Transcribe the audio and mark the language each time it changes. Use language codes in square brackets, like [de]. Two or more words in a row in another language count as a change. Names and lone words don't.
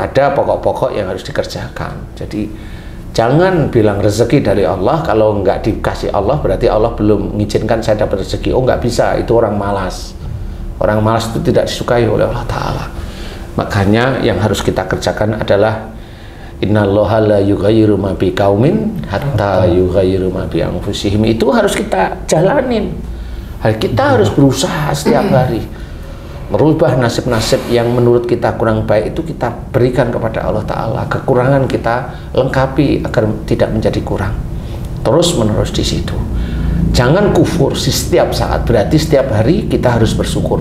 [id] Ada pokok-pokok yang harus dikerjakan. Jadi jangan bilang rezeki dari Allah, kalau nggak dikasih Allah berarti Allah belum mengizinkan saya dapat rezeki. Oh nggak bisa, itu orang malas. Orang malas itu tidak disukai oleh Allah Ta'ala. Makanya yang harus kita kerjakan adalah [ar] إن الله لا يغير ما بقوم حتى يغيروا ما بأنفسهم. [id] Itu harus kita jalanin. Kita harus berusaha setiap hari merubah nasib-nasib yang menurut kita kurang baik, itu kita berikan kepada Allah Ta'ala. Kekurangan kita lengkapi agar tidak menjadi kurang. Terus menerus di situ. Jangan kufur setiap saat, berarti setiap hari kita harus bersyukur.